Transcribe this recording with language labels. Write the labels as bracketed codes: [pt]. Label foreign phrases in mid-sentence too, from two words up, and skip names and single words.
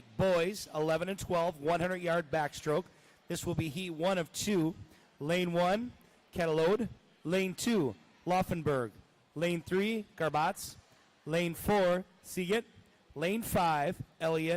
[en] Boys 11 and 12, 100-yard backstroke. This will be heat 1 of 2. Lane 1, Ketelode. Lane 2, Laufenberg. Lane 3, Garbatz. Lane 4, Siget. Lane 5, Elliott.